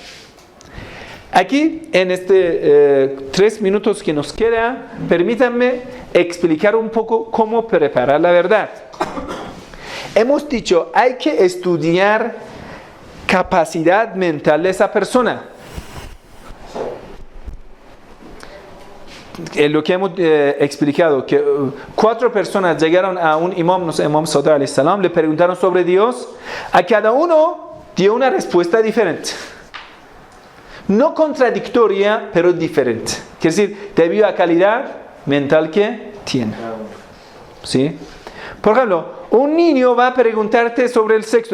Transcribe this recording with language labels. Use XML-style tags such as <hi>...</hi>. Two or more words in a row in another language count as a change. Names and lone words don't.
<es>Aquí, en 3 minutos que nos queda, permítanme explicar un poco cómo preparar la verdad. Hemos dicho, hay que estudiar capacidad mental de esa persona. Lo que hemos explicado, que 4 personas llegaron a un imam Saud</es> <ar>عليه السلام,</ar> <es>le preguntaron sobre Dios, a cada uno dio una respuesta diferente. No contradictoria, pero diferente. Quiere decir, debido a la calidad mental que tiene. ¿Sí? Por ejemplo, un niño va a preguntarte sobre el sexo.</es>